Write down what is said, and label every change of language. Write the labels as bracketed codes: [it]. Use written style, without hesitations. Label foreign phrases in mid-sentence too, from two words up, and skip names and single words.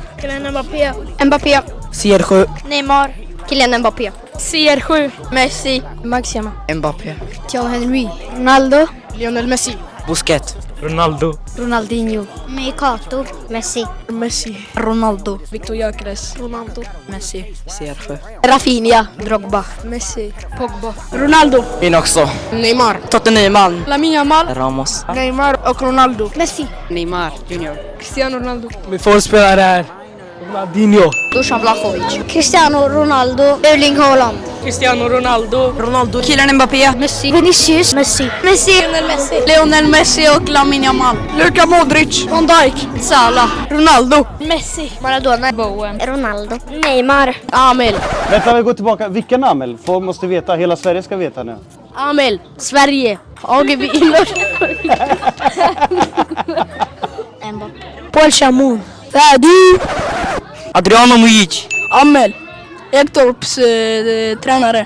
[sv] Kylian Mbappé. Mbappé. CR7. Neymar. Kylian Mbappé. CR7. Messi. Maxima. Mbappé. Thierry Henry. Ronaldo. Lionel Messi. Busquets. Ronaldo. Ronaldinho. Mikato. Messi. Messi. Ronaldo. Victor Gyökeres. Ronaldo. Messi. CR7. Rafinha. Drogba. Messi. Pogba. Ronaldo. Min också. Neymar. Tottenham. Lamine Yamal. Ramos. Neymar och Ronaldo. Messi. Neymar Junior. Cristiano Ronaldo. Min formspelare är Ronaldinho. Dusan Vlahovic. Cristiano Ronaldo. Erling Haaland. Cristiano Ronaldo. Ronaldo. Kylian Mbappé. Messi. Vinicius. Messi. Messi. Lionel Messi. Lionel Messi och Lamine Yamal. Luka Modric. Van Dijk. Salah. Ronaldo. Messi. Maradona. Bowen. Ronaldo. Neymar. Amel. Vänta, vi går tillbaka. Vilken Amel? Folk måste veta. Hela Sverige ska veta nu. Amel. Sverige. AGB. Paul Chamon. Fadi. Adriano Mujic. Amel. Ektorps tränare.